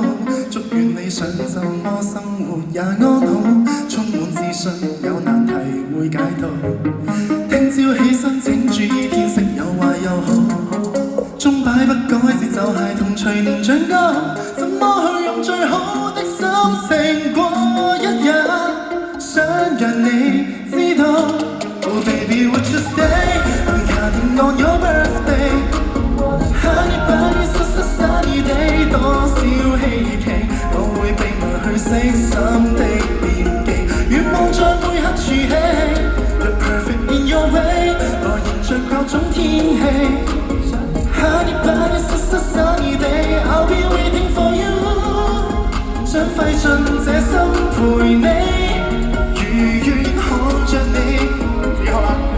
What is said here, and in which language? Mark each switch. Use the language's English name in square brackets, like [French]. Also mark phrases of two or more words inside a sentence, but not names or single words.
[Cantonese] 祝願你上晝麼生活也安好，充滿自信，有難題會解到。聽朝起身請注意天色有壞有好，鐘擺不改節奏孩童隨年長高，怎麼去用最好的心情過一日？想讓你知道 [English] Oh baby would you stay I'm counting on your birthday Honey bunny sunny [Cantonese] day 多少希冀我會秘密去悉心的惦記願望在每刻儲起 [English] You're perfect in your way [Cantonese] 來迎着各種天氣 [English] Honey bunny sunny day I'll be waiting for you [Cantonese] 想費盡這心陪你如願看着你以後啦